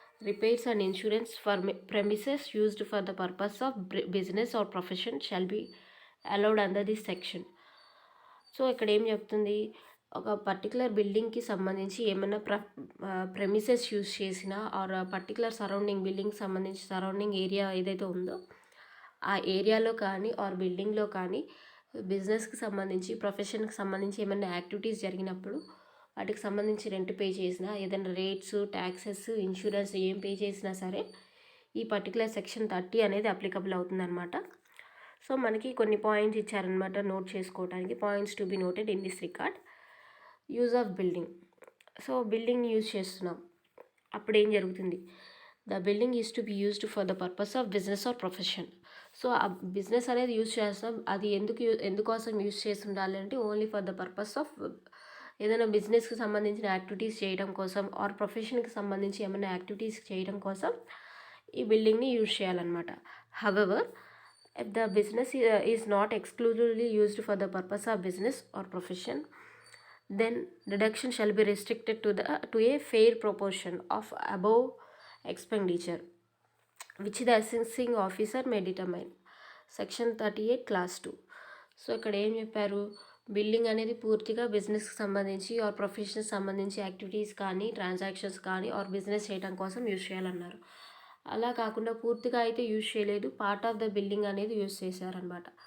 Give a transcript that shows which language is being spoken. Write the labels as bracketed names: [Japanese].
[English] repairs and insurance for premises used for the purpose of business or profession shall be allowed under this section. [Telugu] So ఇక్కడ ఏం చెప్తుంది, ఒక particular బిల్డింగ్కి సంబంధించి ఏమైనా ప్రెమిసెస్ యూజ్ చేసినా ఆర్ పర్టికులర్ సరౌండింగ్ బిల్డింగ్ సంబంధించి సరౌండింగ్ ఏరియా ఏదైతే ఉందో ఆ ఏరియాలో కానీ ఆర్ బిల్డింగ్లో కానీ బిజినెస్కి సంబంధించి ప్రొఫెషన్కి సంబంధించి ఏమైనా యాక్టివిటీస్ జరిగినప్పుడు వాటికి సంబంధించి రెంట్ పే చేసినా, ఏదైనా రేట్స్, ట్యాక్సెస్, ఇన్సూరెన్స్ ఏం పే చేసినా సరే ఈ పర్టికులర్ సెక్షన్ 30 అనేది అప్లికబుల్ అవుతుందన్నమాట. సో మనకి కొన్ని పాయింట్స్ ఇచ్చారనమాట నోట్ చేసుకోవడానికి. [English] Points to be noted in this record. Use of building. [Telugu] So building use చేస్తున్నాం, అప్పుడు ఏం జరుగుతుంది, [English] The building is to be used for the purpose of business or profession. [Telugu] So ఆ బిజినెస్ అనేది యూజ్ చేస్తాం, అది ఎందుకోసం యూజ్ చేసి ఉండాలి అంటే [English] only for the purpose of [Telugu] ఏదైనా బిజినెస్కి సంబంధించిన యాక్టివిటీస్ చేయడం కోసం ఆర్ ప్రొఫెషన్కి సంబంధించి ఏమైనా యాక్టివిటీస్ చేయడం కోసం ఈ బిల్డింగ్ని యూజ్ చేయాలన్నమాట. [English] However if the business is not exclusively used for the purpose of business or profession, then deduction shall be restricted to a fair proportion of above expenditure which the assessing officer may determine. Section 38 class 2. [Telugu] So ఇక్కడ ఏం చెప్పారు, building అనేది పూర్తిగా బిజినెస్కి సంబంధించి are ప్రొఫెషన్కి సంబంధించి activities కానీ transactions కానీ ఆర్ బిజినెస్ చేయడం కోసం యూజ్ చేయాలన్నారు. అలా కాకుండా పూర్తిగా అయితే యూజ్ చేయలేదు, [English] part of the building [Telugu] అనేది యూజ్ చేశారనమాట.